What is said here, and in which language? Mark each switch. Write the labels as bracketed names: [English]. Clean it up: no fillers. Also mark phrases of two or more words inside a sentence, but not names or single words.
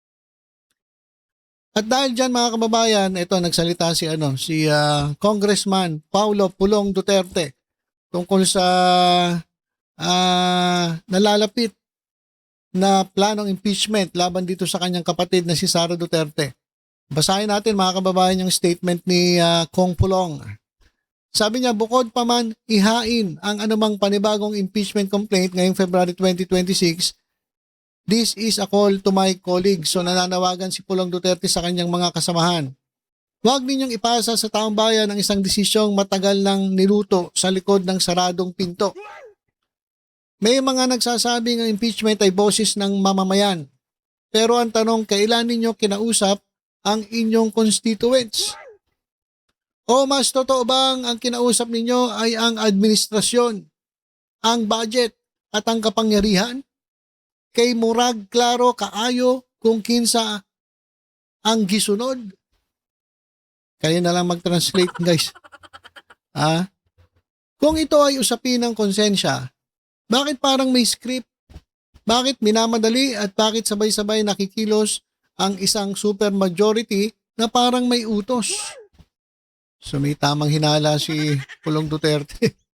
[Filipino] At dahil dyan mga kababayan, ito nagsalita si Congressman Paulo Pulong Duterte tungkol sa nalalapit na planong impeachment laban dito sa kanyang kapatid na si Sara Duterte. Basahin natin mga kababayan yung statement ni Kong Pulong. Sabi niya, bukod pa man ihain ang anumang panibagong impeachment complaint ngayong February 2026, [English] this is a call to my colleagues. [Filipino] So nananawagan si Pulong Duterte sa kanyang mga kasamahan. Huwag ninyong ipasa sa taong bayan ang isang desisyong matagal nang niluto sa likod ng saradong pinto. May mga nagsasabing ang impeachment ay boses ng mamamayan. Pero ang tanong, kailan ninyo kinausap ang inyong constituents? O mas totoo bang ang kinausap ninyo ay ang administrasyon, ang budget at ang kapangyarihan? [Cebuano] Kay murag klaro kaayo kung kinsa ang gisunod? [Filipino] Kayo na lang mag-translate guys. Kung ito ay usapin ng konsensya, bakit parang may script? Bakit minamadali at bakit sabay-sabay nakikilos ang isang supermajority na parang may utos? So may tamang hinala si Pulong Duterte.